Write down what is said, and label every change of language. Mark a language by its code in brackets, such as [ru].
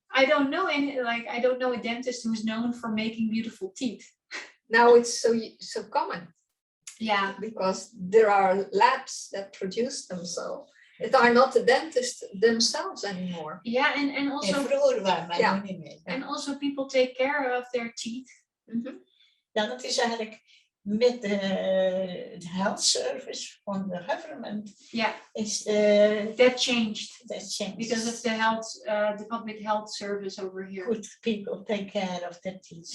[en] I don't know I don't know a dentist who's known for making beautiful teeth. Now it's so common. Yeah, because there are labs that produce them, so it are not the dentists themselves anymore. Yeah, and also and also people take care of their teeth. [nl] Ja, dat is eigenlijk met de [en] health service [nl] van de government. [en] Yeah, is that changed because of the public health service over here. Good people take care of their teeth.